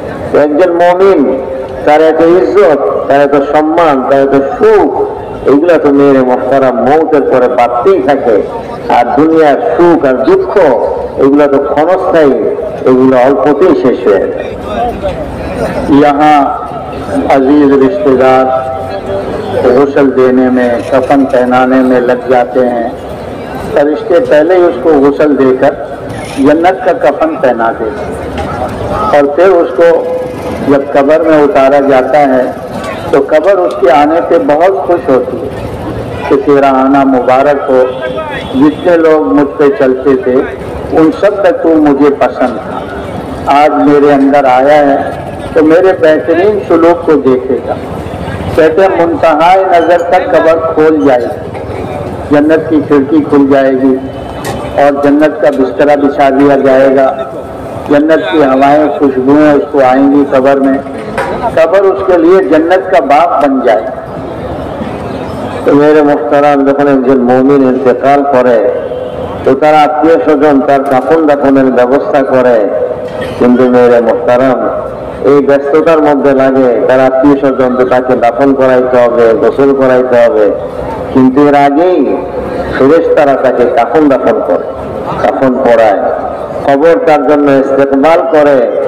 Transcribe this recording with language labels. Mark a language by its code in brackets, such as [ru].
[bn] তো একজন মুমিন তার এত ইজ্জত, তার এত সম্মান, তার এত সুখ এগুলা তো মেরে মুহতারাম মৌতের পরে বাড়তেই থাকে। আর দুনিয়ার সুখ আর দুঃখ এগুলা তো ক্ষণস্থায়ী, এগুলো অল্পতেই শেষ হয়ে যায়। [hi] यहाँ अजीज रिश्तेदार गुस्ल देने में कफन पहनाने में लग जाते हैं। फरिश्ते पहले ही उसको गुस्ल देकर जन्नत का कफन पहना देते और फिर उसको जब कब्र में उतारा जाता है तो कब्र उसके आने पे बहुत खुश होती है कि तेरा आना मुबारक हो। जितने लोग मुझ पे चलते थे उन सब तक तू मुझे पसंद था, आज मेरे अंदर आया है तो मेरे बेहतरीन सुलूक को देखेगा। कहते मुंतहाए नज़र तक कब्र खोल जाएगी, जन्नत की खिड़की खुल जाएगी और जन्नत का बिस्तरा बिछा दिया जाएगा। जन्नत की हवाएं खुशबुएं उसको आएंगी कब्र में। कब्र उसके लिए जन्नत का बाग बन जाए। [bn] মেরে মোহতারাম, যখন একজন মুমিন ইন্তেকাল করে তো তার আত্মীয় স্বজন তার কাফন দাফনের ব্যবস্থা করে, কিন্তু মেরে মোহতারাম এই ব্যস্ততার মধ্যে লাগে তার আত্মীয় স্বজন তো তাকে দাফন করাইতে হবে, গোসল করাইতে হবে, কিন্তু এর আগেই ফেরেশতারা তাকে কাফন দাফন করে, কাফন পরায়, খবর তার জন্য ইস্তেকবাল করে,